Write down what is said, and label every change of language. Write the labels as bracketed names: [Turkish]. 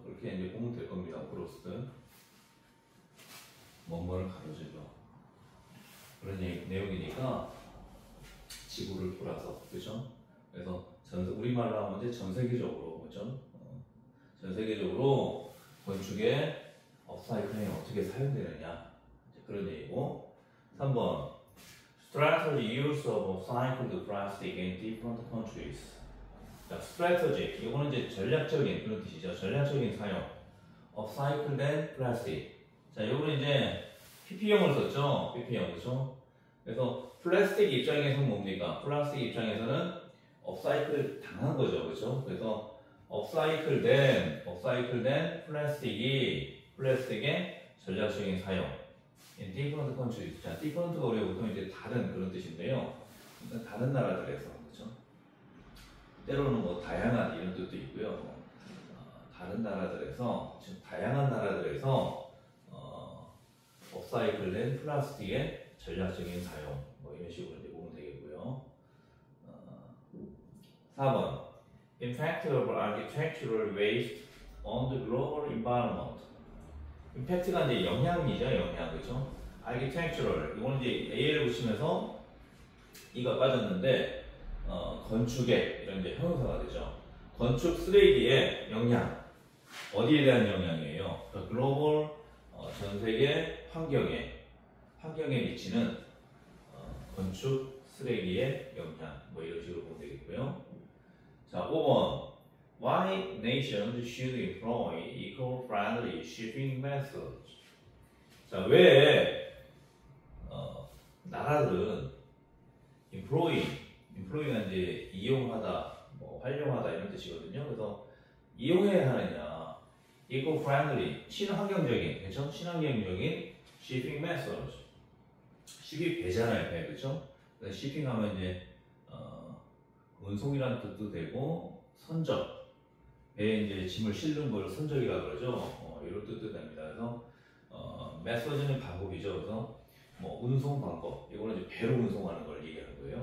[Korean] 그렇게 이제 보면 될 겁니다. across 뭐뭐를 가로질러 그런 내용이니까 지구를 돌아서, 그렇죠? 그래서 우리말로 하면 이제 전 세계적으로, 그렇죠? 전 세계적으로 건축에 업사이클링이 어떻게 사용되느냐 그런 얘기고. [English] 3번 Strategy use of upcycled plastic in different countries. [Korean] 자, strategy 이거는 이제 전략적인 그런 뜻이죠. 전략적인 사용. [English] upcycled plastic. [Korean] 자, 이거는 이제 PP형을 썼죠. PP형, 그렇죠? 그래서 플라스틱 입장에서는 뭡니까? 플라스틱 입장에서는 업사이클 당한 거죠, 그렇죠? 그래서 업사이클된 플라스틱의 전략적인 사용. [English] in different countries. [Korean] 자, different가 우리가 보통 이제 다른 그런 뜻인데요. 다른 나라들에서, 그렇죠? 때로는 뭐 다양한 이런 뜻도 있고요. 다른 나라들에서, 지금 다양한 나라들에서 업사이클된 플라스틱의 전략적인 사용, 뭐 이런 식으로 이제 보면 되겠고요. [English] 4번 Impact of architectural waste on the global environment. [Korean] 임팩트가 이제 영향이죠, 영향, 그렇죠? architectural 이거는 이제 a를 붙이면서 이가 빠졌는데 건축에 이런 이제 형용사가 되죠. 건축 쓰레기의 영향 어디에 대한 영향이에요? 그러니까 글로벌 전 세계 환경에 미치는 건축 쓰레기의 영향 뭐 이런 식으로 보면 되겠고요. [English] 자, 5번 Why nations should employ eco-friendly shipping methods? [Korean] 자, 왜 나라들은 employ가 이제 이용하다, 뭐 활용하다 이런 뜻이거든요. 그래서 이용해야 하느냐? eco-friendly, 친환경적인, 그렇죠? [English] 친환경적인 shipping methods. [Korean] ship이 배잖아요, 배, 그렇죠? shipping하면 이제 운송이라는 뜻도 되고 선적. 배에 이제 짐을 실는 걸 선적이라고 그러죠. 이런 뜻도 됩니다. 그래서 메서드는 방법이죠. 그래서 뭐 운송 방법, 이거는 이제 배로 운송하는 걸 얘기하는 거예요.